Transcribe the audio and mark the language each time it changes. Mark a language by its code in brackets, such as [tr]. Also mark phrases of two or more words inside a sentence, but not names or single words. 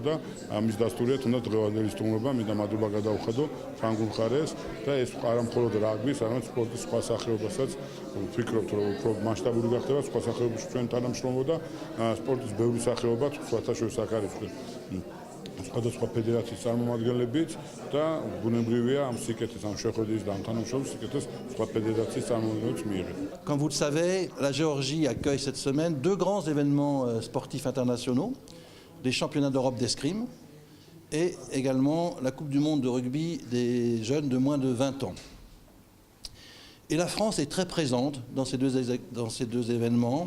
[ka] და ამის დასტურია თუნდაც დღევანდელი სტუმრობა მინდა მადლობა გადავხადო ფრანგულ მხარეს და ეს არა მხოლოდ რაგბის, არამედ სპორტის სხვა სახეობასაც ვფიქრობთ, რომ უფრო მასშტაბური გახდება სხვა სახეობებში ჩვენ თანამშრომლობა და სპორტის ბევრი სახეობა სხვათაშორის აქ არის სხვადასხვა ფედერაციის წარმომადგენლებიც და ბუნებრივია ამ სიკეთეს, ამ შეხვედრის და ამ თანამშრომლობის სიკეთეს სხვა ფედერაციის წარმომადგენლებს მიიღეთ. [fr] Comme vous le savez, la Géorgie accueille cette semaine deux grands événements sportifs internationaux, les championnats d'Europe d'escrime et également la Coupe du monde de rugby des jeunes de moins de 20 ans. Et la France est très présente dans ces deux événements.